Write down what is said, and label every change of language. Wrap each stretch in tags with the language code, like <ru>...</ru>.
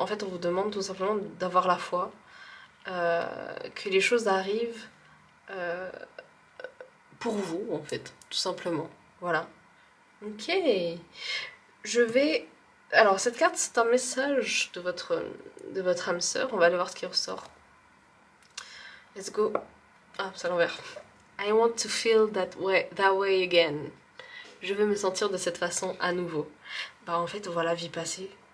<fr>En fait, on vous demande tout simplement d'avoir la foi, que les choses arrivent pour vous, en fait, tout simplement. Voilà. Ok. Je vais... Alors, cette carte, c'est un message de votre âme sœur. On va aller voir ce qui ressort.</fr> <en>Let's go.</en> <fr>Ah, c'est à l'envers.</fr> <en>I want to feel that way again.</en> <fr>Je veux me sentir de cette façon à nouveau. Bah, en fait, voilà, vie passée.</fr>